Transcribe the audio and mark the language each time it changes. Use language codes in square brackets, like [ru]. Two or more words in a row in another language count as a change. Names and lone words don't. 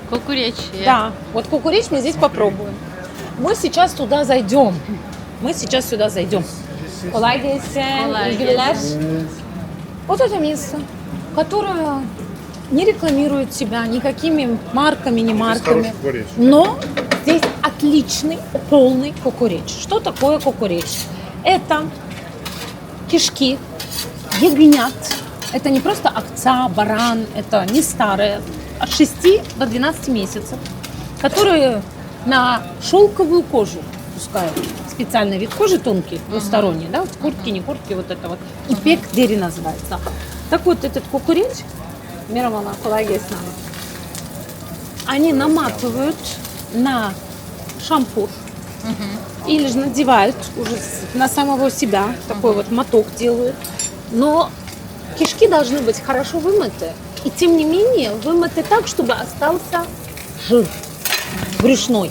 [ru] Кукуреч. Да, вот кукуреч мы здесь попробуем. Мы сейчас туда зайдем. [tr] Kolay gelsin. Kolay İyi günler. [ru] Вот это место, которое не рекламирует себя никакими марками, не марками. Но здесь отличный, полный кукуреч. Что такое кукуреч? Это кишки ягнят. Это не просто овца, баран, это не старые, от 6 до 12 месяцев, которые на шелковую кожу пускают. Специальный вид кожи тонкий, двусторонний, да, вот куртки, не куртки, вот это вот. [tr] ipek deri [ru] называется. Так вот, этот кукуреч, Мирована, [tr] kolay gelsin. [ru] Они наматывают на шампур или же надевают уже на самого себя, такой вот моток делают. Но кишки должны быть хорошо вымыты. И тем не менее вымыты так, чтобы остался жир брюшной.